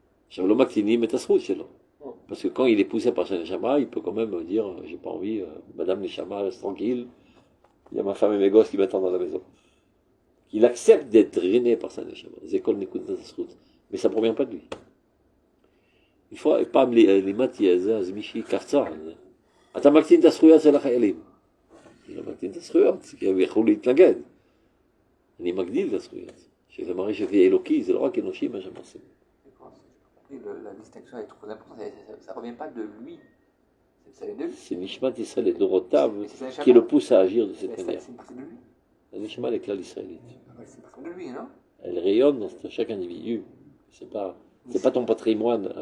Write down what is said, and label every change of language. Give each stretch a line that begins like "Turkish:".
French: Parce que quand il est poussé par son neshama, il peut quand même dire, j'ai pas envie, Madame Neshama, reste tranquille, il y a ma femme et mes gosses qui m'attendent dans la maison. Il accepte d'être drainé par sa neshama. Mais ça ne provient pas de lui. Une fois,
Hebrew: פעם לימדתי את זה, אז מישהי קפצה על זה. אתה מקטין את הזכויות של החיילים. אני לא מקטין את הזכויות, כי הם יכלו להתנגד. אני מגדיל את הזכויות. שזה מראה שזה אלוקי, זה לא רק אנושי מה שהם עושים.
French: La distinction est trop importante, ça ne revient pas de lui. Ça vient de lui. C'est Nishmat Israël et Dorotav qui le pousse à agir de cette manière. C'est de lui. La Nishmat est claire israélite. C'est de lui, non? Elle rayonne dans chaque individu. C'est pas ton patrimoine